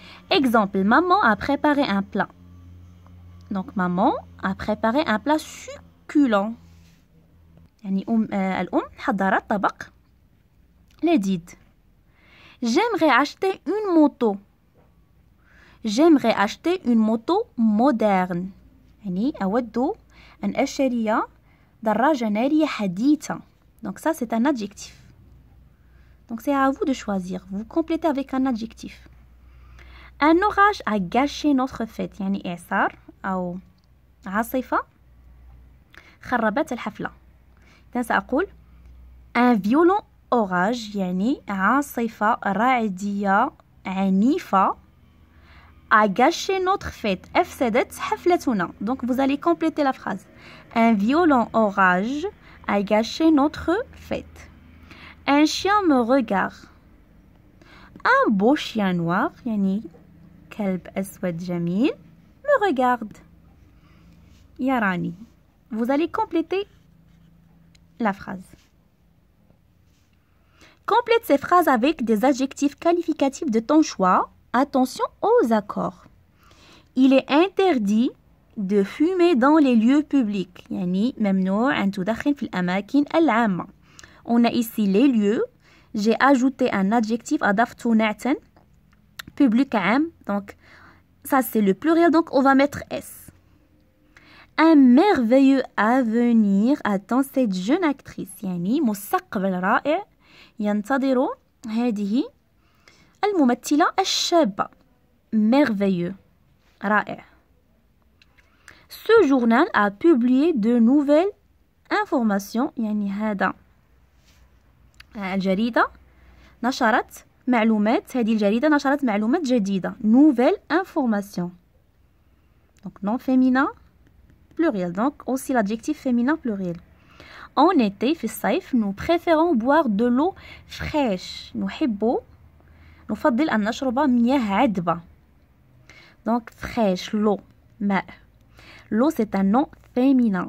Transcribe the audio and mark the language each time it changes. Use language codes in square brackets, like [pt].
[fr] Exemple, maman a préparé un plat. Donc maman a préparé un plat succulent. [ar] يعني الأم حضرت طبق لذيذ. [fr] J'aimerais acheter une moto. J'aimerais acheter une moto moderne. [ar] يعني أود أن أشتري دراجة نارية حديثة. [fr] Donc ça c'est un adjectif. Donc c'est à vous de choisir. Vous complétez avec un adjectif. Un orage a gâché notre fête. [ar] يعني إعصار أو عاصفة خربت الحفلة. سأقول [fr] un violent orage [ar] يعني عاصفة رعدية عنيفة [fr] a gâché notre fête. [ar] أفسدت حفلتنا. [fr] Donc vous allez compléter la phrase. Un violent orage a gâché notre fête. Un chien me regarde. Un beau chien noir [ar] يعني كلب أسود جميل [fr] me regarde. [ar] يراني. [fr] Vous allez compléter la phrase. Complète ces phrases avec des adjectifs qualificatifs de ton choix. Attention aux accords. Il est interdit de fumer dans les lieux publics. [ar] يعني ممنوع أن تدخن في الأماكن العامة. [fr] On a ici les lieux. J'ai ajouté un adjectif [ar] أضفت نعتا. [fr] Public عام. Donc ça c'est le pluriel. Donc on va mettre S. Un merveilleux avenir attend cette jeune actrice. [ar] يعني مستقبل رائع ينتظر هذه الممثلة الشابة. [fr] Merveilleux. [ar] رائع. [fr] Ce journal a publié de nouvelles informations. [ar] يعني هذا الجريدة نشرت معلومات. هذه الجريدة نشرت معلومات جديدة. [fr] Nouvelles informations. Donc non féminin pluriel. Donc aussi l'adjectif féminin pluriel. En été [ar] في الصيف [fr] nous préférons boire de l'eau fraîche. [ar] نفضل أن نشرب مياه عذبة. [fr] Donc fraîche, l'eau, [ar] ماء. [fr] L'eau c'est un nom féminin.